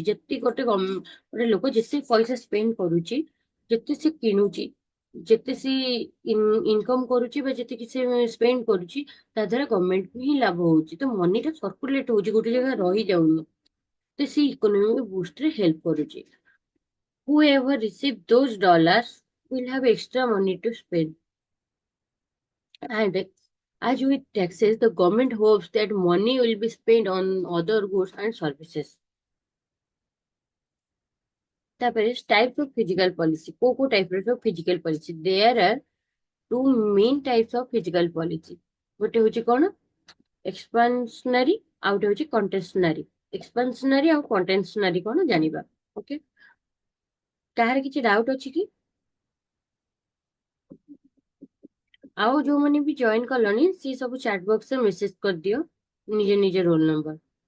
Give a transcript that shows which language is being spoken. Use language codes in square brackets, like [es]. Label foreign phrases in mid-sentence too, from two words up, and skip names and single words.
[or] ଯେତିକି ଗୋଟେ ଲୋକ ଯେତେ ପଇସା ସ୍ପେଣ୍ଡ କରୁଛି, ଯେତେ ସେ କିଣୁଛି, ଯେତେ ସେ ଇନକମ କରୁଛି ବା ଯେତିକି ସେ ସ୍ପେଣ୍ଡ କରୁଛି, ତା ଦ୍ୱାରା ଗଭର୍ଣ୍ଣମେଣ୍ଟକୁ ହିଁ ଲାଭ ହଉଛି। ତ ମନିଟା ସର୍କୁଲେଟ ହଉଛି, ଗୋଟେ ଜାଗାରେ ରହିଯାଉନି। ତ ସେ ଇକୋନୋମିକ ବୁଷ୍ଟରେ ହେଲ୍ପ କରୁଛି। [en] Whoever receive those dollars will have extra money to spend. And as with taxes, the government hopes that money will be spent on other goods and services. [or] ତାପରେ [en] types of physical policy, [or] କୋଉ [en] type of physical policy? There are two main types of physical policy. [or] ଗୋଟେ ହଉଛି କଣ? Expansionary, ଆଉ ଗୋଟେ ହଉଛି contentionary. Expansionary ଆଉ contentionary କଣ ଜାଣିବା। ଓକେ, କାହାର କିଛି ଡାଉଟ ଅଛି କି? ଆଉ ଯୋଉମାନେ ବି ଜଏନ କଲଣି ସେ ସବୁ ଚାଟ ବକ୍ସରେ ମେସେଜ କରିଦିଅ ନିଜ ନିଜ ରୋଲ ନମ୍ବର।